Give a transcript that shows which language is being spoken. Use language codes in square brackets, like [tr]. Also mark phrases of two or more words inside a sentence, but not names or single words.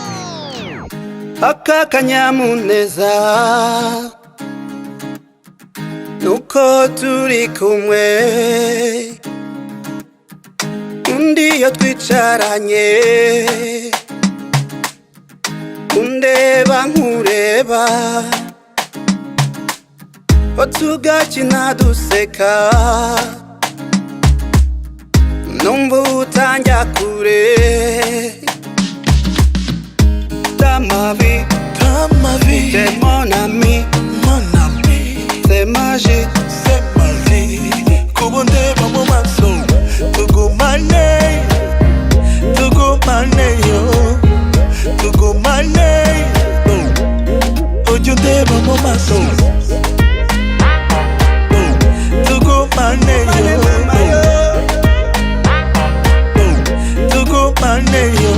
[rw] Aka kanyamuneza nuko turi kumwe, undi iyo twicaranye undeba nkureba, tugakina duseka, numva utanjya kure. [fr] Dans ma vie, t'es mon ami, c'est magique, c'est ma vie. [rw] Kubonde bamo maso, tugumane yo, tugumane. Ojunde bamo maso, tugumane yo, tugumane yo.